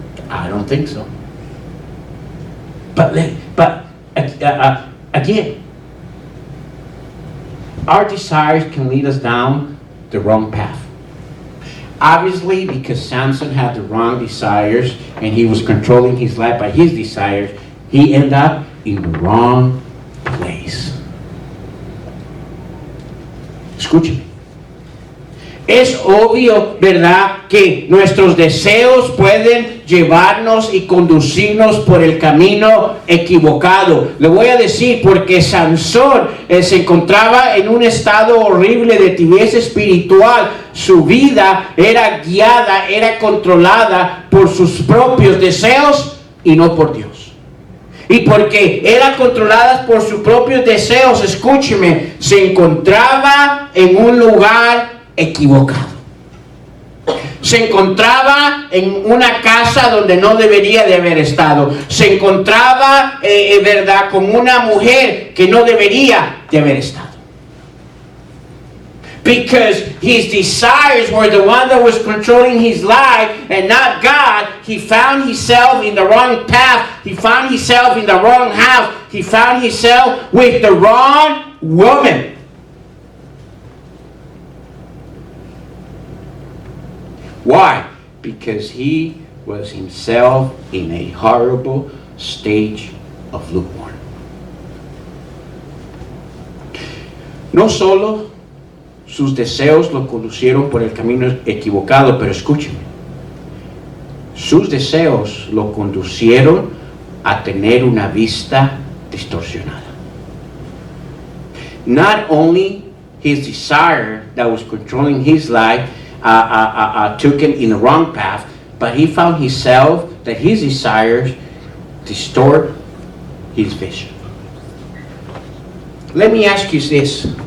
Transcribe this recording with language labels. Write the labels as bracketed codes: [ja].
[en] I don't think so. But again, our desires can lead us down the wrong path. Obviously, because Samson had the wrong desires and he was controlling his life by his desires, he ended up in the wrong place. [es] Escúcheme. Es obvio, ¿verdad?, que nuestros deseos pueden llevarnos y conducirnos por el camino equivocado. Le voy a decir, porque Sansón se encontraba en un estado horrible de tibieza espiritual. Su vida era guiada, era controlada por sus propios deseos y no por Dios. Y porque era controlada por sus propios deseos, escúcheme, se encontraba en un lugar equivocado. Se encontraba en una casa donde no debería de haber estado. Se encontraba, verdad, con una mujer que no debería de haber estado. [en] Because his desires were the one that was controlling his life and not God, he found himself in the wrong path. He found himself in the wrong house. He found himself with the wrong woman. Why? Because he was himself in a horrible stage of lukewarm. [es] No solo sus deseos lo conducieron por el camino equivocado, pero escúcheme, sus deseos lo conducieron a tener una vista distorsionada. [en] Not only his desire that was controlling his life took him in the wrong path, but he found himself that his desires distort his vision. Let me ask you this.